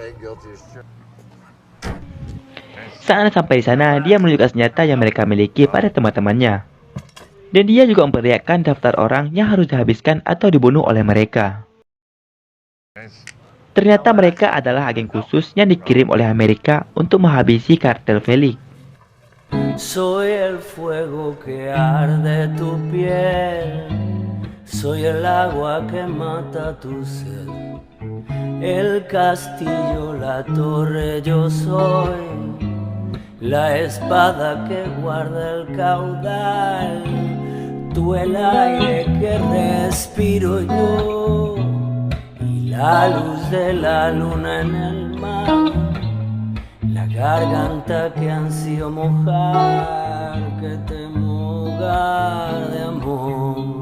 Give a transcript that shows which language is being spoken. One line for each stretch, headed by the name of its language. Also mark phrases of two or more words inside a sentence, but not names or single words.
Indonesian: Saat sampai di sana, dia menunjukkan senjata yang mereka miliki pada teman-temannya. Dan dia juga memperlihatkan daftar orang yang harus dihabiskan atau dibunuh oleh mereka. Ternyata mereka adalah agen khusus yang dikirim oleh Amerika untuk menghabisi kartel Felix.
Spanish: Soy el fuego que arde tu piel. Soy el agua que mata tu sed, el castillo, la torre, yo soy la espada que guarda el caudal, tú el aire que respiro yo, y la luz de la luna en el mar, la garganta que ansío mojar, que temo hogar de amor.